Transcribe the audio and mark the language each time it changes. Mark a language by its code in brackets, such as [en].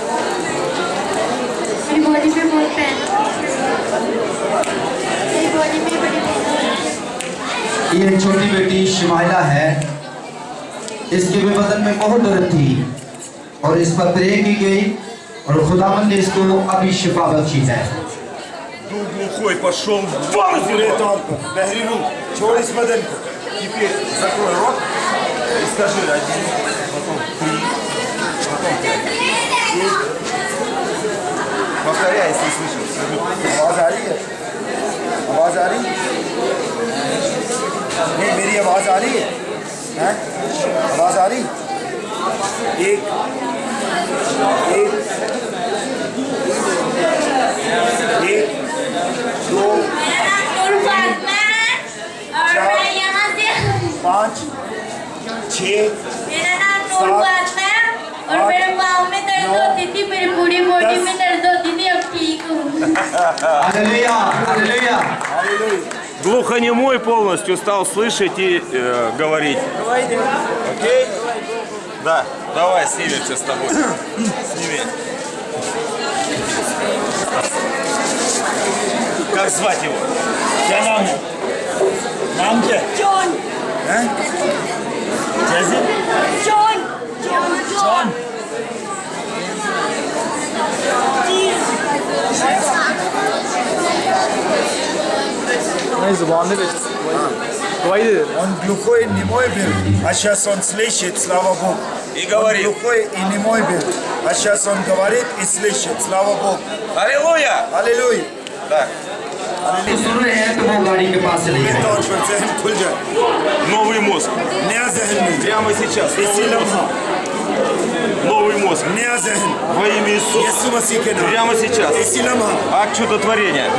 [hi] मेरी बॉडी पे बहुत पेन, मेरी बॉडी में बड़ी ये छोटी बेटी शिमाइला है, इसके भी बदन में बहुत दर्द थी और इस पर प्रे की गई और खुदावंद ने इसको अभी शिफा बख्शी है। [ru] Дух глухой пошел вон из него. [hi] बहरीनू, छोड़ इस बदन को। [ru] Теперь закрой рот и скажи 1, потом 3, потом 5. Повторяй, если слышишь. Скажи. [hi] आवाज आ रही है? आवाज आ रही? नहीं, मेरी आवाज आ रही है? हैं? आवाज आ रही? एक, एक, एक, दो, और मैं यहाँ से 5, 6, मेरा नाम नूरबाग है और मेरे पाँव में दर्द होती थी, मेरी पूरी बॉडी में दर्द होती थी, अब ठीक हूँ। Hallelujah, hallelujah. [ru] Глухонемой полностью стал слышать и говорить. Окей? Да, давай снимемся с тобой. Сними. Как звать его? [hi] क्या नाम है? नाम क्या है? जॉन, हैं? जैसे? John, John. नहीं जुबान दे दवाई दे दे। [ru] Он глухой и немой был, а сейчас он слышит, слава Богу. И Он говорит. глухой и немой был, а сейчас он говорит и слышит, слава Богу. Аллилуйя! Аллилуйя. Да. [hi] सुन रहे हैं तो वो गाड़ी के पास चले पूरे गए। तौर पर जहन खुल जाए, [ru] Новый мозг. [hi] नया जहन मिल जाए, [ru] Прямо сейчас. [hi] इसी लम्हा [ru] Новый мозг. [hi] नया जहन [ru] Во имя Иисуса. [hi] यीशु मसीह के नाम, [ru] Прямо сейчас. [hi] इसी लम्हा [ru] Акт чудотворения.